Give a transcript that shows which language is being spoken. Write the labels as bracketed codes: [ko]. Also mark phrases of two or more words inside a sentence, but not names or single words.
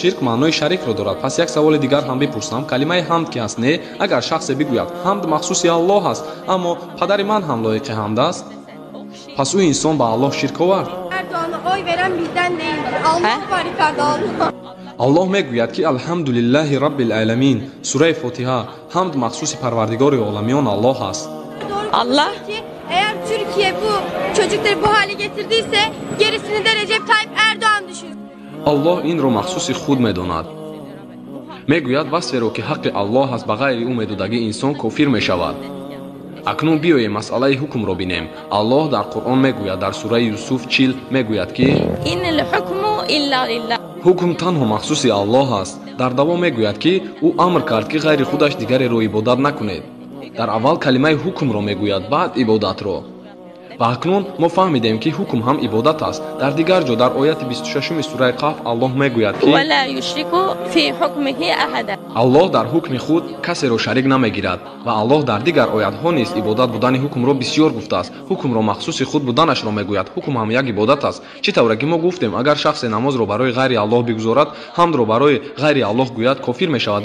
[tg] ширк маънои шарикро дорад. пас як саволи дигар ҳам бипурсам. калимаи ҳамд ки аст не? агар шахсе бигӯяд ҳамд махсуси аллоҳ аст, аммо падари ман ҳам лоиқи ҳамд аст, pas ӯ inson ба Аллоҳ ширк овард. Аллоҳ мегӯяд ки [ar] الحمد لله رب العالمين. [tg] сураи Фотиҳа. ҳамд махсуси парвардигори оламиён Аллоҳ аст. [tr] Allah eğer Türkiye bu çocukları bu hale getirdiyse gerisini de Recep Tayyip Erdoğan düşünsün. [tg] Аллоҳ инро махсуси худ медонад. мегӯяд васферо ки ҳаққи Аллоҳ аст ба ғайри ӯ медодагӣ инсон кофир мешавад. акнун биёем масъалаи ҳукмро бинем. Аллоҳ дар Қуръон мегӯяд дар сураи Юсуф 40 мегӯяд ки [ar] إن الحكم إلا لله. [tg] ҳукм танҳо махсуси Аллоҳ аст. дар давом мегӯяд ки ӯ амр кард ки ғайри худаш дигареро ибодат накунед. дар аввал калимаи ҳукмро мегӯяд, баъд ибодатро. ва акнун мо фаҳмидем ки ҳукм ҳам ибодат аст. дар дигар ҷо дар ояти 26 сураи Қаф Аллоҳ мегӯяд ки [ar] ولا يشرك في حكمه أحدا. [tg] Аллоҳ дар ҳукми худ касеро шарик намегирад ва Аллоҳ дар дигар оятҳо низ ибодат будани ҳукмро бисёр гуфтааст. ҳукмро махсуси худ буданашро мегӯяд. ҳукм ҳам як ибодат аст. чӣ тавре ки мо гуфтем агар шахсе намозро барои ғайри Аллоҳ бигузорад, ҳамдро барои ғайри Аллоҳ гӯяд, кофир мешавад.